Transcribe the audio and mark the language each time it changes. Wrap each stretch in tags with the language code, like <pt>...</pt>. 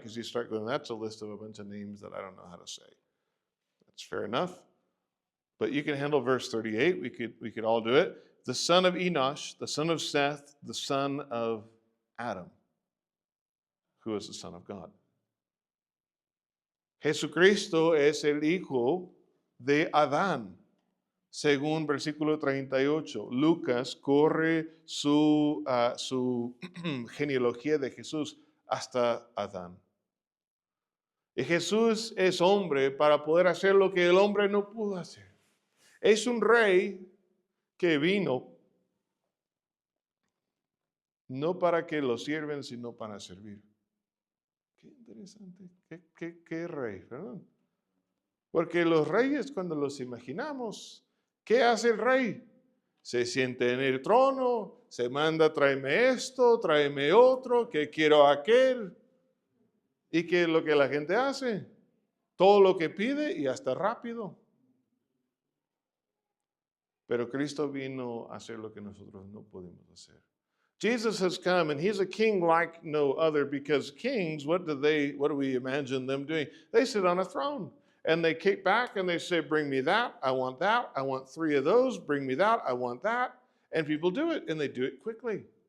<en>Because you start going, that's a list of a bunch of names that I don't know how to say. That's fair enough. But you can handle verse 38. We could all do it. The son of Enosh, the son of Seth, the son of Adam, who is the Son of God.</en> <es>Jesucristo es el hijo de Adán, según versículo 38. Lucas corre su genealogía de Jesús hasta Adán. Y Jesús es hombre para poder hacer lo que el hombre no pudo hacer. Es un rey que vino no para que lo sirven, sino para servir. Qué interesante. ¿Qué rey? ¿Verdad? Porque los reyes, cuando los imaginamos, ¿qué hace el rey? Se siente en el trono, se manda, tráeme esto, tráeme otro, que quiero aquel. ¿Y qué es lo que la gente hace? Todo lo que pide y hasta rápido. Pero Cristo vino a hacer lo que nosotros no podemos hacer.</es> <en>Jesus has come and he's a king like no other, because kings, what do we imagine them doing? They sit on a throne and they kick back and they say, bring me that, I want 3 of those, bring me that, I want that. And people do it, and they do it quickly.</en>